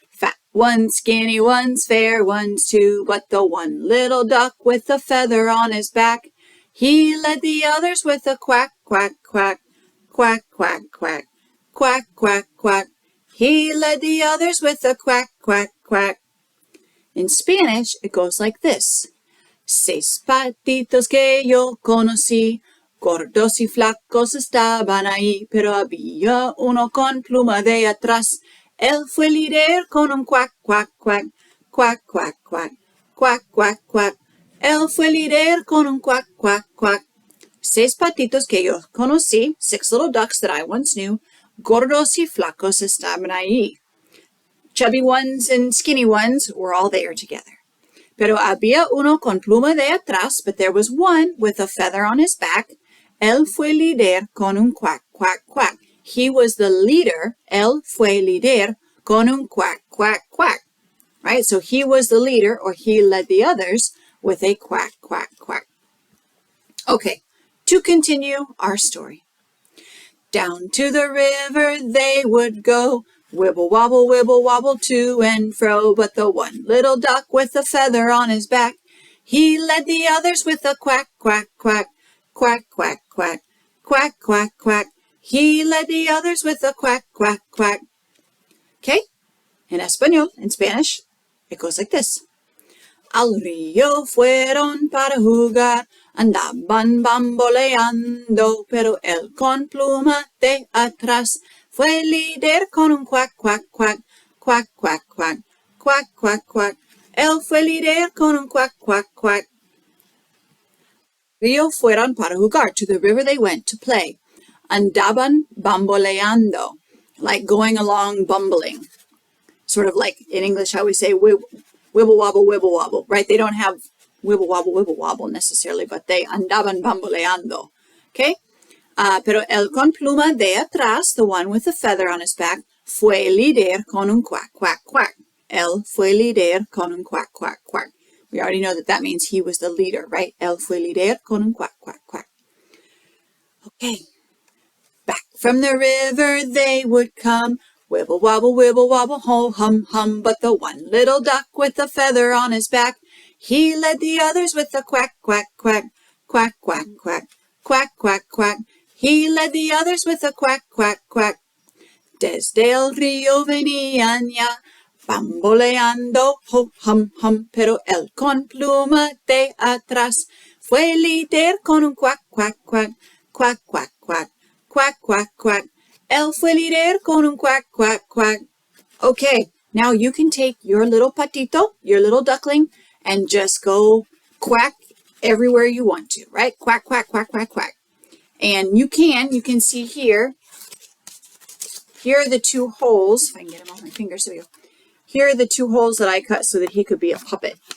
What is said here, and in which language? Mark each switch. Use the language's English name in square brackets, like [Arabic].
[English] Fat one's skinny, one's fair, one's two. But the one little duck with a feather on his back, he led the others with a quack, quack, quack. Quack, quack, quack. Quack, quack, quack. He led the others with a quack, quack, quack. In Spanish, it goes like this. [Spanish] 6 patitos que yo conocí, gordos y flacos estaban ahí, pero había uno con pluma de atrás. Él fue líder con un quack, quack, quack. Quack, quack, quack. Quack, quack, quack. Él fue líder con un quack, quack, quack. 6 patitos que yo conocí, [English] 6 little ducks that I once knew, [Spanish] gordos y flacos estaban ahí. [English] Chubby ones and skinny ones were all there together. [Spanish] Pero había uno con pluma de atrás, [English] but there was one with a feather on his back. [Spanish] Él fue líder con un quack, quack, quack. [English] He was the leader. [Spanish] Él fue líder con un quack, quack, quack. [English] Right? So he was the leader, or he led the others with a quack, quack, quack. Okay, to continue our story. Down to the river they would go, wibble wobble to and fro. But the one little duck with a feather on his back, he led the others with a quack, quack, quack. Quack, quack, quack. Quack, quack, quack. He led the others with a quack, quack, quack. Okay? In español, in Spanish, it goes like this. [Spanish] Al río fueron para jugar, andaban bamboleando, pero él con pluma de atrás fue líder con un quack, quack, quack. Quack, quack, quack. Quack, quack, quack. Él fue líder con un quack, quack, quack. Río fueron para jugar. [English] To the river they went to play. [Spanish] Andaban bamboleando, [English] like going along bumbling. Sort of like in English how we say wibble wobble, right? They don't have wibble wobble necessarily, but they [Spanish] andaban bamboleando. Okay? Pero el con pluma de atrás, [English] the one with the feather on his back, [Spanish] fue líder con un quack, quack, quack. Él fue líder con un quack, quack, quack. [English] We already know that means he was the leader, right? [Spanish] Él fue líder con un quack, quack, quack. [English] Okay. Back from the river they would come, wibble wobble, ho, hum, hum. But the one little duck with a feather on his back, he led the others with a quack, quack, quack. Quack, quack, quack. Quack, quack, quack. He led the others with a quack, quack, quack. [Spanish] Desde el río venían ya Bamboleando, ho, hum, hum, pero él con pluma de atrás fue líder con un cuac, cuac, cuac, cuac, cuac, cuac, cuac, cuac, cuac. Él fue líder con un cuac, cuac, cuac. [English] Okay, now you can take your little patito, your little duckling, and just go quack everywhere you want to, right? Quack, quack, quack, quack, quack. And you can see here are the two holes. If I can get them on my fingers, there we go. Here are the two holes that I cut so that he could be a puppet.